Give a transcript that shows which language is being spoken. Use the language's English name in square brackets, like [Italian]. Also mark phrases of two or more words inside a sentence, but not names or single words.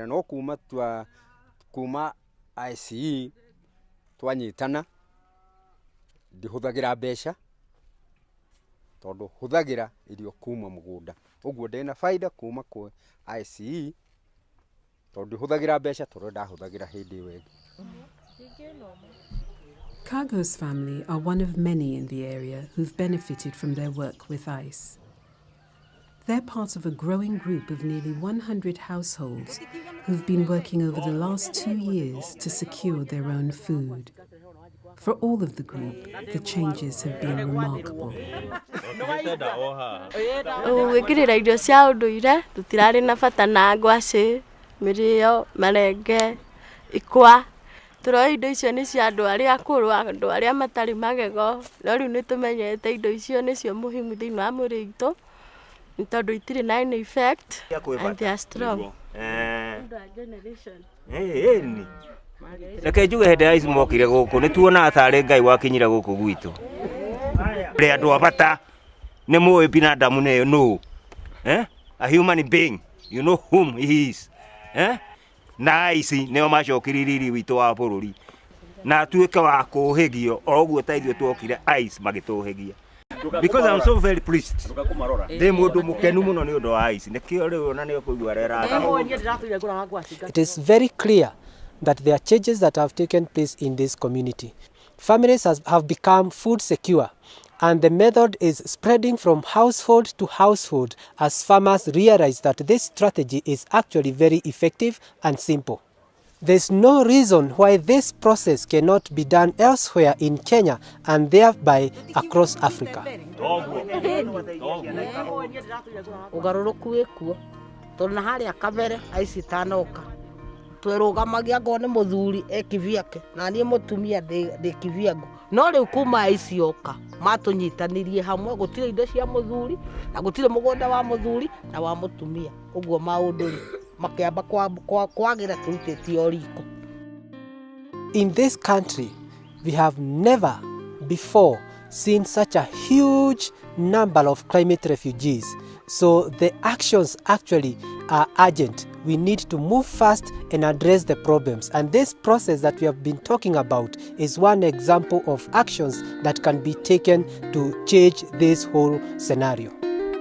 [Kikuyu] No kuma ICE twanyitana, ndihũthagĩra mbeca tondũ hũthagĩra irio kuma mũgũnda. Ũguo ndĩna baida kuma kwa ICE tondũ ndihũthagĩra mbeca tondũ ndahũthagĩra hĩndĩ ĩyo ĩngĩ. [English] Kago's family are one of many in the area who've benefited from their work with ICE. They're part of a growing group of nearly 100 households who've been working over the last 2 years to secure their own food. For all of the group, the changes have been remarkable. [Kikuyu] Gwĩkĩrĩra irio cia ũndũire, tũtirarĩ na bata na ngwacĩ, mĩrĩo, marenge, ikwa. Tũroĩ indo icio nĩ cia andũ arĩa akũrũ, andũ arĩa matarĩ magego, no rĩu nĩtũmenyete indo icio nĩcio muhimu thĩinĩ wa mwĩrĩ witũ, nĩ tondũ itirĩ na [English] any effect and they are strong. [Kikuyu] Reke njuge hĩndĩ ya ici mokire gũkũ nĩ tuonaga tarĩ Ngai wakinyire gũkũ gwitũ. Rĩ andũ a bata nĩ mũĩ binadamu nĩ no. [English] A human being, you know whom he is. [Kikuyu] Na ici nĩo macokire riri witũ wa bũrũri. Na tuĩke wa kũhĩgio o ũguo ta ithuĩ twokire ICE magĩtũhĩgia. [English] Because I'm so very pleased. [Kikuyu] Ndĩ mũndũ mũkenu mũno nĩ ũndũ wa ICE. Nĩkĩo rĩu ona nĩ ũkũigua rera. [English] It is very clear that there are changes that have taken place in this community. Families have become food secure, and the method is spreading from household to household as farmers realize that this strategy is actually very effective and simple. There's no reason why this process cannot be done elsewhere in Kenya and thereby across Africa. [Kikuyu] Ugarũrũku wĩkuo tondũ na harĩa kabere aici tanoka twĩrũgamagia ngo nĩ mũthuri ekivyake na niĩ mũtumia ndĩ kivyangu no rĩu kuma aici oka matũnyitanirie hamwe gũtirĩ indo cia mũthuri na gũtirĩ mũgũnda wa mũthuri na wa mũtumia ũguo maũndũ makĩamba kwagira tũrutĩtie o riko. [English] In this country, we have never before seen such a huge number of climate refugees. So the actions actually are urgent. We need to move fast and address the problems. And this process that we have been talking about is one example of actions that can be taken to change this whole scenario.